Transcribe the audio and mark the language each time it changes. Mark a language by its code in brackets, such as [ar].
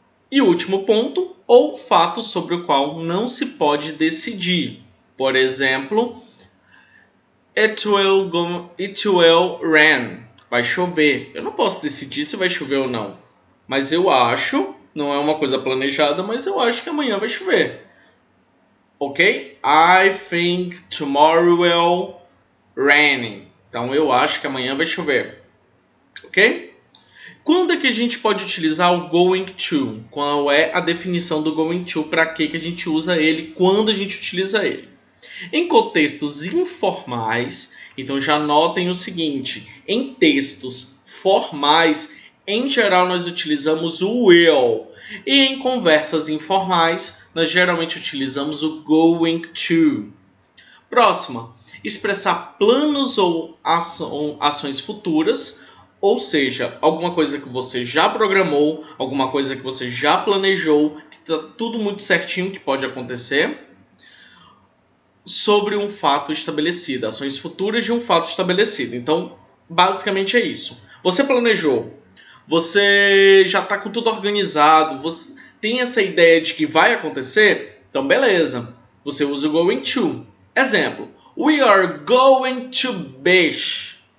[pt] E o último ponto, ou fato sobre o qual não se pode decidir. Por exemplo, [en] it will rain. [pt] Vai chover. Eu não posso decidir se vai chover ou não. Mas eu acho, não é uma coisa planejada, mas eu acho que amanhã vai chover. Ok? [en] I think tomorrow will rain. [pt] Então eu acho que amanhã vai chover. Ok? Quando é que a gente pode utilizar o going to? Qual é a definição do going to? Para que a gente usa ele? Quando a gente utiliza ele? Em contextos informais, então já notem o seguinte: em textos formais, em geral nós utilizamos o will. E em conversas informais, nós geralmente utilizamos o going to. Próxima, expressar planos ou ações futuras. Ou seja, alguma coisa que você já programou, alguma coisa que você já planejou, que está tudo muito certinho que pode acontecer, sobre um fato estabelecido, ações futuras de um fato estabelecido. Então, basicamente é isso. Você planejou, você já está com tudo organizado, você tem essa ideia de que vai acontecer, então beleza, você usa o going to. [en] Exemplo, we are going to beach.